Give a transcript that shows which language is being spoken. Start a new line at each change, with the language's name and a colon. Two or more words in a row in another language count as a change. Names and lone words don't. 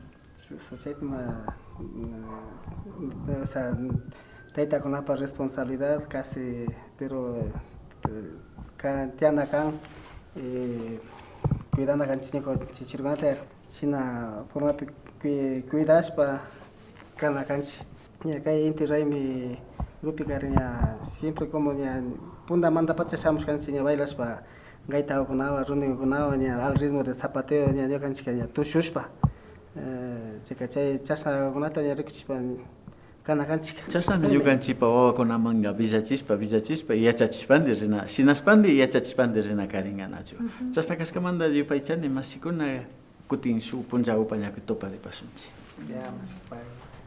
Spanish: O sea,
Quechua: taytakunapas responsabilidad casi, pero tiana kan cuidando kanchikña chichirkunata shina formapi cuidashpa kana kanchik ña kay Inti Raymi grupika ña siempre como ña puntamanta pacha shamushkanchik ña bailashpa gaitakunawan runikunawan ña
Spanish: al ritmo de zapateo
Quechua: ña ñukanchik ña tushushpa chayka chay chashnakunata ña rikuchishpa kana kanchik. Chashnami ñukanchikpa wawakunamanqa villachishpa yachachishpandi rina shinaspandi yachachishpandi rina karinqa nachu. Chashna kashkamanta yupaychani mashikuna kutin shuk punlla upañapi tuparipasunchik.